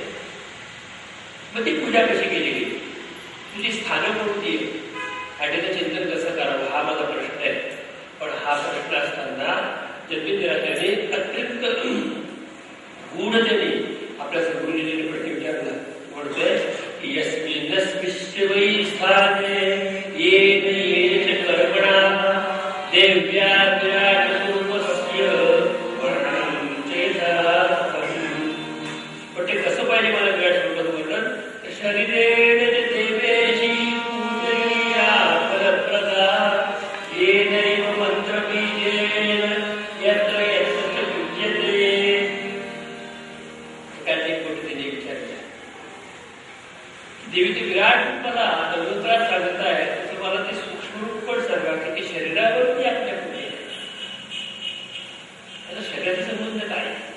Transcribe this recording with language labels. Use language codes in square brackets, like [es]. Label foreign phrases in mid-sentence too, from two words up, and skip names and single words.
[mr] मग ती पूजा कशी केली गेली, तुझी स्थानं कोणती आहे आणि त्याचं चिंतन कसं करावं हा माझा प्रश्न आहे. पण हा प्रश्न असताना जन्मेजय राजाने अत्यंत गूढतेने आपल्या सद्गुरूजींनी प्रश्न विचारला. म्हणतोय की [sa] यस्मिन्नस्मिश्च वै स्थाने येन येन च कर्मणा देव्या विराट स्वरूपस्य वर्णनं च यथा कथम्. [mr] पण ते कसं पाहिजे मला विराट स्वरूपाचं वर्णन, तर [sa] शरीरेण च देवेशी पूजनीया फलप्रदा येनैव मन्त्रबीजेन यत्र यत्र च पूज्यते. [mr] एकाच एक गोष्टीने विचारल्या, देवीचे विराट रूपाला दगोदरात सांगत आहे तसं मला ते सूक्ष्म रूप पण सांगा की ते शरीरावरती आपल्या पुढे आहे. आता शरीराचा संबंध काय?